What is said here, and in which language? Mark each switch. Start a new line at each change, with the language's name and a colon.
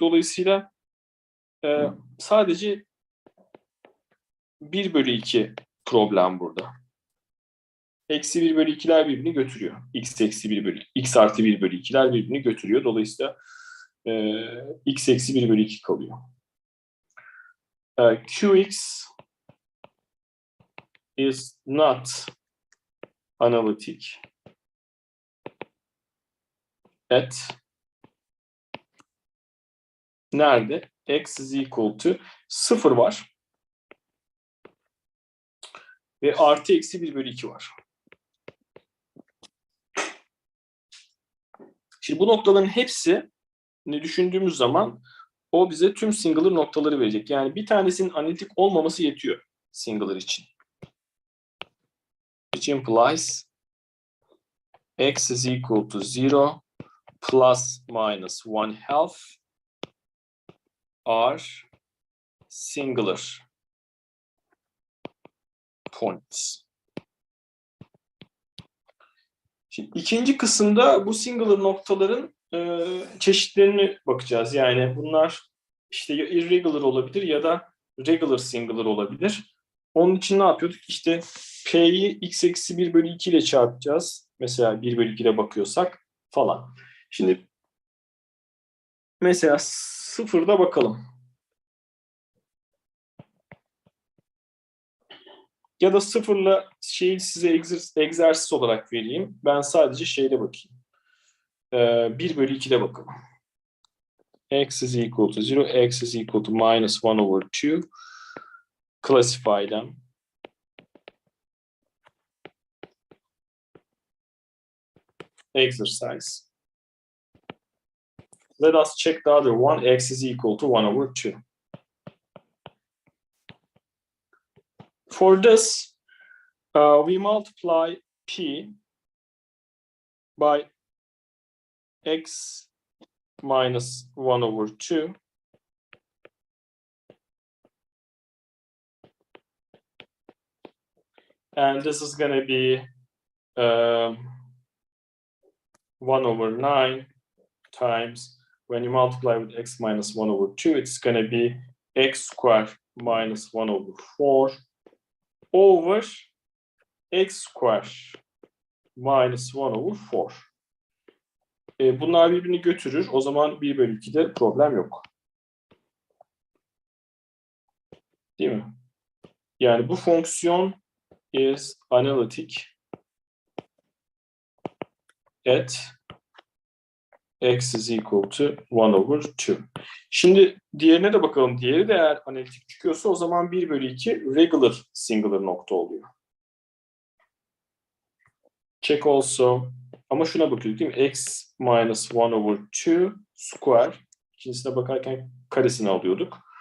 Turkish: Dolayısıyla sadece 1 bölü 2 problem burada. Eksi 1 bölü 2'ler birbirini götürüyor. X eksi 1 bölü, x artı 1 bölü 2'ler birbirini götürüyor. Dolayısıyla x eksi 1 bölü 2 kalıyor.
English: Qx is not analytic at
Turkish: nerede?
English: X is equal to 0
Turkish: var. Ve artı eksi 1 bölü 2 var. Şimdi bu noktaların hepsini düşündüğümüz zaman o bize tüm singular noktaları verecek. Yani bir tanesinin analitik olmaması yetiyor singular için.
English: Which implies x is equal to 0 plus minus 1/2 are singular points.
Turkish: Şimdi ikinci kısımda bu singular noktaların çeşitlerine bakacağız. Yani bunlar işte ya irregular olabilir ya da regular singular olabilir. Onun için ne yapıyorduk? İşte P'yi x eksi 1 bölü 2 ile çarpacağız. Mesela 1 bölü 2'de bakıyorsak falan. Şimdi mesela sıfırda bakalım. Ya da sıfırla şeyi size egzersiz olarak vereyim. Ben sadece şeyle bakayım. 1 bölü 2'de bakalım.
English: X is equal to 0, x is equal to minus 1 over 2. Classify them. Exercise. Let us check the other one. X is equal to 1 over 2. For this, we multiply P by x minus 1 over 2. And this is going to be 1 over 9 times, when you multiply with x minus 1 over 2, it's going to be x squared minus 1 over 4 over x squared minus 1 over 4.
Turkish: Bunlar birbirini götürür. O zaman 1 bölü 2'de problem yok. Değil mi? Yani bu fonksiyon
English: is analytic at x is equal to 1 over 2.
Turkish: Şimdi diğerine de bakalım. Diğeri de eğer analitik çıkıyorsa o zaman 1 bölü 2 regular singular nokta oluyor.
English: Check also.
Turkish: Ama şuna bakıyorduk değil mi?
English: X minus 1 over 2 square.
Turkish: İkincisine bakarken karesini alıyorduk.